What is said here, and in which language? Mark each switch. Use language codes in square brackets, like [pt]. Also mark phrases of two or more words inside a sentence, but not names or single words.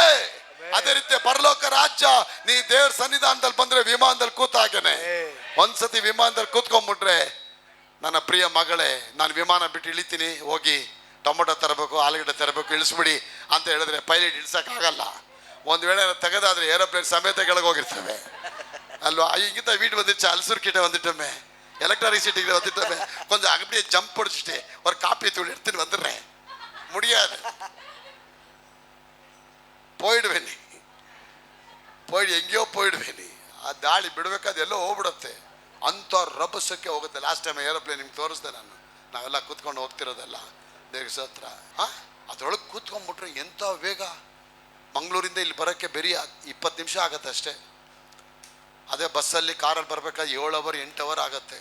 [kn] ಅದೇ ರೀತಿ ಪರಲೋಕ ರಾಜ್ಯ ನೀ ದೇವ್ರ ಸನ್ನಿಧಾನದಲ್ಲಿ ಬಂದ್ರೆ ವಿಮಾನದಲ್ಲಿ ಕೂತಾಗೇನೆ. ಒಂದ್ಸತಿ ವಿಮಾನದಲ್ಲಿ ಕೂತ್ಕೊಂಡ್ಬಿಟ್ರೆ, ನನ್ನ ಪ್ರಿಯ ಮಗಳೇ ನಾನು ವಿಮಾನ ಬಿಟ್ಟು ಇಳಿತೀನಿ, ಹೋಗಿ ಟೊಮೊಟೊ ತರಬೇಕು, ಆಲೂಗಡ್ಡೆ ತರಬೇಕು, ಇಳಿಸ್ಬಿಡಿ ಅಂತ ಹೇಳಿದ್ರೆ ಪೈಲಟ್ ಇಳಿಸಕ್ಕಾಗಲ್ಲ. ಒಂದು ವೇಳೆ ತೆಗೆದಾದ್ರೆ ಏರೋಪ್ಲೇನ್ ಸಮೇತ ಕೆಳಗೆ ಹೋಗಿರ್ತವೆ ಅಲ್ವಾ. [ta] ಈಗಿಂತ வீட்டு வந்துச்சு, அல்சூர் கிட்ட வந்துட்டோமே, எலக்ட்ரானிக் சிட்டிக்கு வந்துட்டோமே, கொஞ்சம் அப்படியே ஜம்ப் பிடிச்சிட்டு ஒரு காப்பி தூள் எடுத்துட்டு வந்துடுறேன். முடியாது, போயிடுவேன், போயிடு ಎங்கೇಯೋ போயிடுவேன். [kn] ಆ ದಾಳಿ ಬಿಡಬೇಕಾದ ಎಲ್ಲೋ ಹೋಗ್ಬಿಡುತ್ತೆ, ಅಂಥ ರಭಸಕ್ಕೆ ಹೋಗುತ್ತೆ. ಲಾಸ್ಟ್ ಟೈಮ್ ಏರೋಪ್ಲೇನ್ ನಿಮ್ಗೆ ತೋರಿಸ್ದೆ ನಾನು, ನಾವೆಲ್ಲ ಕೂತ್ಕೊಂಡು ಹೋಗ್ತಿರೋದೆಲ್ಲ ದೇವ್ರ ಸತ್ರ. ಅದ್ರೊಳಗೆ ಕೂತ್ಕೊಂಡ್ಬಿಟ್ರೆ ಎಂಥ ವೇಗ. ಮಂಗಳೂರಿಂದ ಇಲ್ಲಿ ಬರೋಕ್ಕೆ ಬರೀ 20 ನಿಮಿಷ ಆಗತ್ತೆ ಅಷ್ಟೇ. ಅದೇ ಬಸ್ಸಲ್ಲಿ ಕಾರಲ್ಲಿ ಬರ್ಬೇಕಾದ್ರೆ 7 ಅವರ್ 8 ಅವರ್ ಆಗತ್ತೆ.